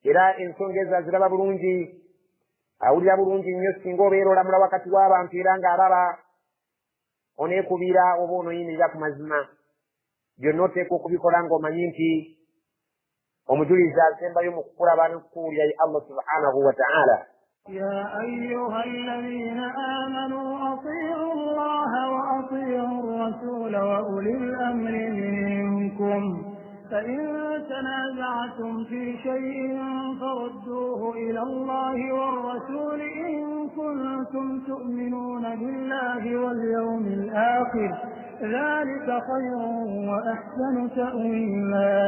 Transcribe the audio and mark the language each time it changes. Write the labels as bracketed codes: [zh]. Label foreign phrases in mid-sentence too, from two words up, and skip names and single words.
[lg] era ensonga ziraba bulungi awulira bulungi nnyo singa obeera olamula wakati w'abantu era ng'alaba oneekubira oba onoyimirira ku mazima byonna oteekwa okubikola ng'omanyi nti omujulizi asembayo mu kukulaba n'okukuwulira ye [ar] الله سبحانه وتعالى. يا أيها الذين آمنوا أطيعوا الله وأطيعوا الرسول وأولي الأمر منكم فإن تنازعتم في شيء فردوه إلى الله والرسول إن كنتم تؤمنون بالله واليوم الآخر ذلك خير وأحسن تأويلا.